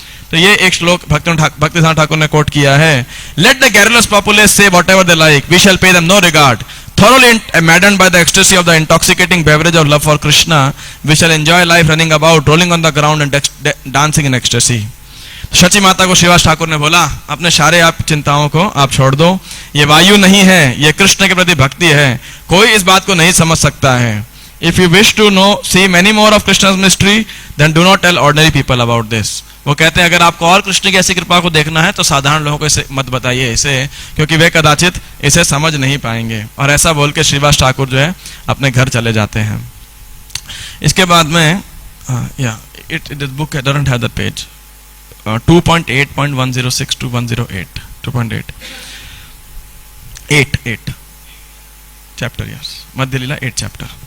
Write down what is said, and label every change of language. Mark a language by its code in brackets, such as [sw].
[hi] तो ये एक श्लोक भक्तिसार ठाकुर ने कोट किया है, [en] Let the garrulous populace say whatever they like, we shall pay them no regard, thoroughly maddened by the ecstasy of the intoxicating beverage of love for Krishna, we shall enjoy life running about, rolling on the ground and dancing in ecstasy. [hi] Shachi माता को श्रीवास ठाकुर ने बोला, अपने सारे आप चिंताओं को आप छोड़ दो, ये वायु नहीं है, ये कृष्ण के प्रति भक्ति है, कोई इस बात को नहीं समझ सकता है। [en] If you wish to know, see many more of Krishna's mystery, then do not tell ordinary people about this. [hi] वो कहते हैं अगर आपको और कृष्ण की ऐसी कृपा को देखना है तो साधारण लोगों को इसे मत बताइए इसे, क्योंकि वे कदाचित इसे समझ नहीं पाएंगे। और ऐसा बोल के श्रीवास ठाकुर जो है अपने घर चले जाते हैं। इसके बाद में [en] This book doesn't have the page 2.8.106 to 108 2.8 8 chapter, yes, Madhya Lila 8 chapter.